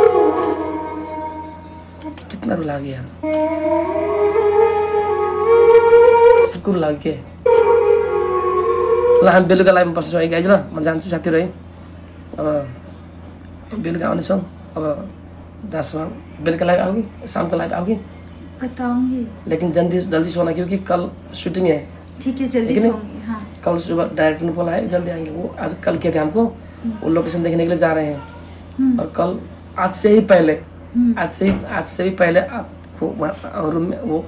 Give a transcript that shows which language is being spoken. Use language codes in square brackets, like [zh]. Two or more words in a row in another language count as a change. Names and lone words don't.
[hi] कितना रुला गया। [ne] कुकुर लाग्यो के ल हामी बेलुका लाइभमा बस्छौँ है गाइज ल म जान्छु साथीहरू है अब बेलुका आउनेछौँ अब 10 बेलुका लाइभ आओगी [hi] शाम को लाइव आओगी बताऊंगी लेकिन जल्दी जल्दी सोना क्योंकि कल शूटिंग है ठीक है जल्दी ठीक है? सोऊंगी हाँ कल सुबह डायरेक्टर ने बोला है जल्दी आएंगे वो आज कल किए थे हमको वो लोकेशन देखने के लिए जा रहे हैं और कल आज से ही पहले आज से भी पहले आपको रूम में वो